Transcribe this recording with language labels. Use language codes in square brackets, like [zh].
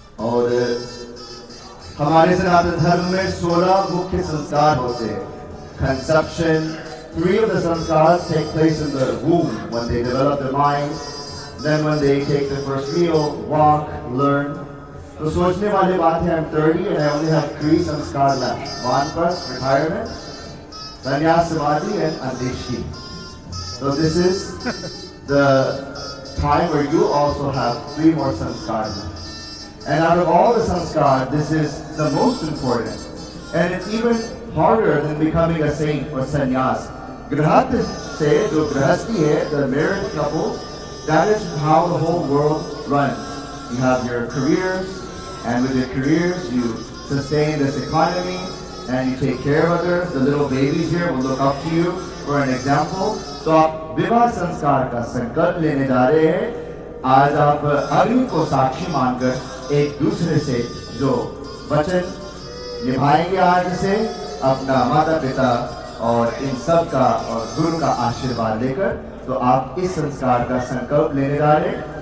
[hi] और हमारे सनातन धर्म में 16 मुख्य संस्कार होते हैं। [en] Conception, 3 of the sanskars take place in the womb when they develop their mind, then when they take their first meal, walk, learn. [hi] तो सोचने वाली बात है, [en] I'm 30 and I only have 3 sanskar left. Vanprastha, retirement, sannyas, samadhi and andeshti. So this is the time where you also have 3 more sanskars left. And out of all the sanskar, this is the most important. And it's even harder than becoming a saint or sannyas. [hi] Grihastha se, jo grihasti hai, [en] the married couples, that is how the whole world runs. You have your careers, and with your careers, you sustain this economy, and you take care of others. The little babies here will look up to you for an example. [hi] So, आप विवाह संस्कार का संकल्प लेने जा रहे हैं। आज आप अग्नि को साक्षी मानकर एक दूसरे से जो वचन निभाएंगे, आज से अपना माता पिता और इन सब का और गुरु का आशीर्वाद लेकर, तो आप इस संस्कार का संकल्प लेने जा रहे हैं।